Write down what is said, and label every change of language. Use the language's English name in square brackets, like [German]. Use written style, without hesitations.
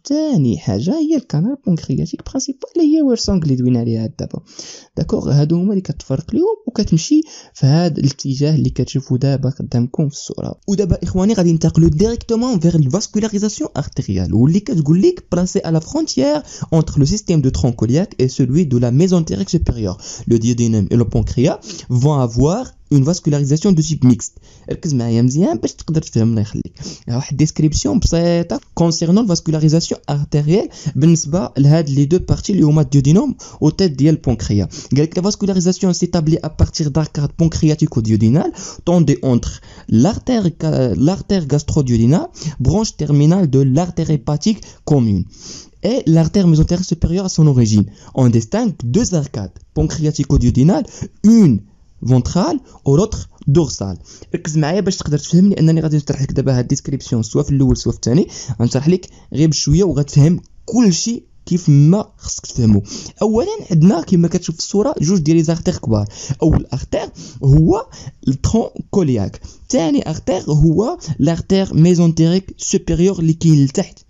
[Arabic] ثاني حاجه هي الكانال بونكرياتيك برينسيبال اللي هي ويرسونغ اللي دوينا عليها دابا. داكوغ. هادو هما اللي كتفرق ليهم وكتمشي في هذا الاتجاه اللي كتشوفوا دابا قدامكم في الصوره. ودابا اخواني غادي ننتقلوا ديريكتومون فيغ الفاسكولاريزاسيون ارتيريال واللي كتقول لك بلاسي على فرونتيير [French] entre le système de tronc iliaque et celui de la mésentérique supérieure. Le duodénum et le pancréas vont avoir une vascularisation de type mixte. [Arabic] ركز معايا مزيان باش تقدر تفهم الله يخليك. واحد ديسكريبسيون بسيطه concernant الفاسكولاريزاسيون ارتيريال بالنسبه لهاد لي دو بارتي اللي هما الديودينوم و تيت ديال البونكريا. [French] قالك لا فاسكولاريزاسيون s'établit à partir d'arcades pancréatico-duodénales tendant entre l'artère gastro-duodénale, branche terminale de l'artère hépatique commune, et l'artère mésentérique supérieure à son origine. On distingue deux arcades pancréatico-duodénales, une ventrale والautre دورسال. [Arabic] ركز معايا باش تقدر تفهم لانني غادي نشرح لك دابا هاد الديسكريبسيون سواء في الاول سواء في الثاني غنشرح لك غير بشويه وغتفهم كل شيء كيف ما خصك تفهمو. اولا عندنا كما كتشوف في الصوره جوج ديال لي زارتير كبار. اول ارتير هو الترون كولياك، ثاني ارتير هو لارتير ميزونتيريك سوبيريور اللي كاين لتحت.